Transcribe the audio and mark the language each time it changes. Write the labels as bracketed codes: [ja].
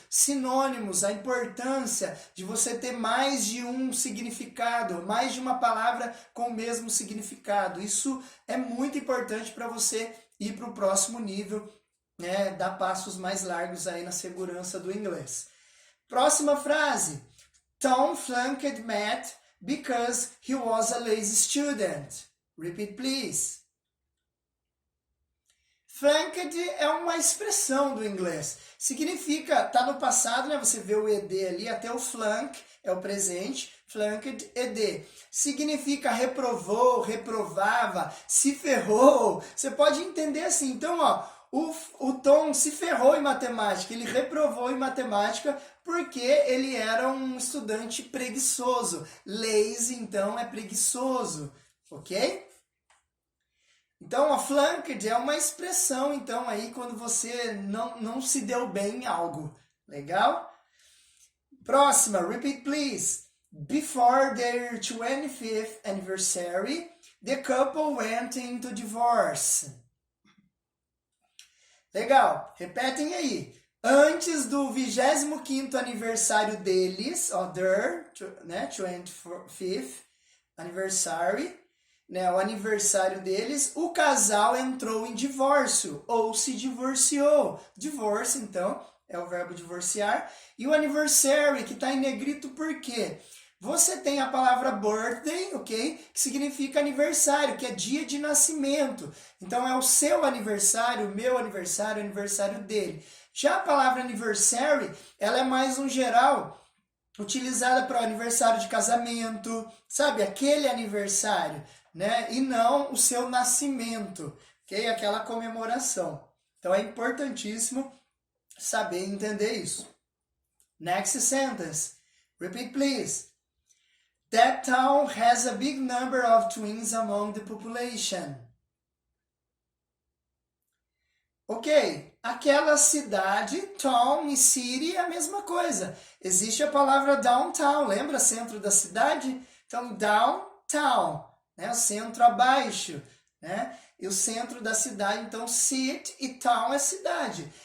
[pt] Sinônimos, a importância de você ter mais de um significado, mais de uma palavra com o mesmo significado. Isso é muito importante para você ir para o próximo nível, né, dar passos mais largos aí na segurança do inglês. Próxima frase. [en] Tom flunked math because he was a lazy student. Repeat, please. [pt] Flunked é uma expressão do inglês. Significa, tá no passado, né? Você vê o ed ali, até o flunk é o presente. Flunked, ed. Significa reprovou, reprovava, se ferrou. Você pode entender assim. Então, ó, o Tom se ferrou em matemática. Ele reprovou em matemática porque ele era um estudante preguiçoso. Lazy, então, é preguiçoso. Ok? Então, a flunked é uma expressão, então, aí quando você não se deu bem em algo. Legal? Próxima, [en] repeat please. Before their 25th anniversary, the couple went into divorce. [pt] Legal, repetem aí. Antes do 25º aniversário deles, their, né, 25th anniversary, né, o aniversário deles, o casal entrou em divórcio ou se divorciou. Divorce, então, é o verbo divorciar. E o anniversary, que está em negrito por quê? Você tem a palavra birthday, ok? Que significa aniversário, que é dia de nascimento. Então, é o seu aniversário, o meu aniversário, o aniversário dele. Já a palavra anniversary, ela é mais um geral, utilizada para o aniversário de casamento, sabe? Aquele aniversário, né? E não o seu nascimento, ok? Aquela comemoração. Então, é importantíssimo saber entender isso. [en] Next sentence. Repeat, please. That town has a big number of twins among the population. [pt] Ok, aquela cidade, town e city é a mesma coisa. Existe a palavra downtown, lembra? Centro da cidade? Então, downtown, né? O centro abaixo, né? E o centro da cidade, então, city e town é cidade.